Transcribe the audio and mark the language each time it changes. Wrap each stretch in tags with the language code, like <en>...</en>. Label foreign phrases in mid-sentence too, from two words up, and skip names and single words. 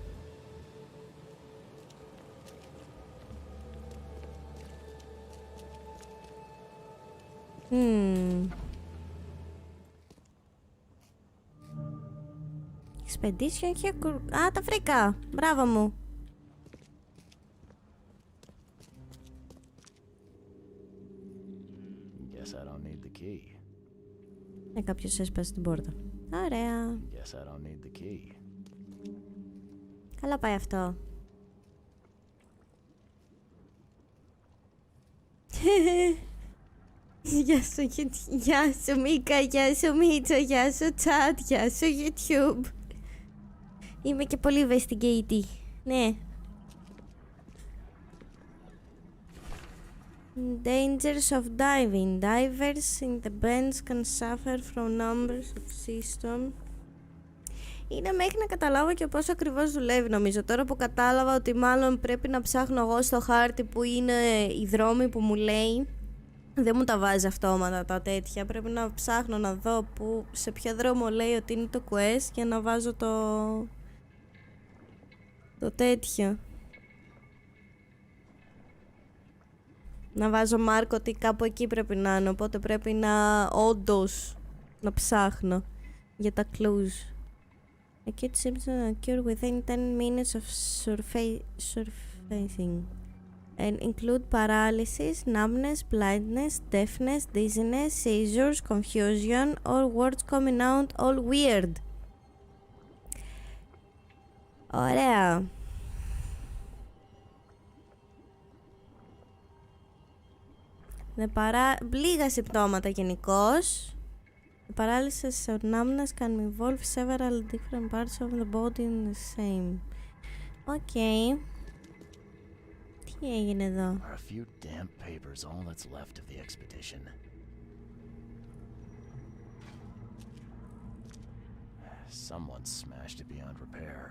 <el>Expedition και... Α, τα βρήκα! Μπράβο μου!</el> <en>Guess I don't need the key.</en> <el>Κάποιος έσπασε την πόρτα. Ωραία.</el> <en>Guess I don't need the key.</en> <el>Καλά πάει αυτό. Γεια σου Μίκα, γεια σου Μίτσο, γεια σου chat, γεια σου YouTube. Είμαι και πολύ investigative. Ναι.</el> <en>Dangers of diving. Divers in the bends can suffer from numbers of systems.</en> <el>Είναι μέχρι να καταλάβω και πόσο ακριβώς δουλεύει νομίζω. Τώρα που κατάλαβα ότι μάλλον πρέπει να ψάχνω εγώ στο χάρτη που είναι οι δρόμοι που μου λέει. Δεν μου τα βάζει αυτόματα τα τέτοια. Πρέπει να ψάχνω να δω που, σε ποιο δρόμο λέει ότι είναι το quest για να βάζω το τέτοιο. Να βάζω μάρκο ότι κάπου εκεί πρέπει να είναι. Οπότε πρέπει να όντως να ψάχνω για τα clues.</el> <en>Acute symptoms occur within 10 minutes of surfacing. And include paralysis, numbness, blindness, deafness, dizziness, seizures, confusion, or words coming out all weird.</en> <el>Ωραία. Λίγα συμπτώματα γενικώς.</el> <en>The paralysis or numbness can involve several different parts of the body in the same.</en> <el>Okay. Τι έγινε εδώ?</el> <en>A few damp papers, all that's left of the expedition. Someone smashed it beyond repair.</en>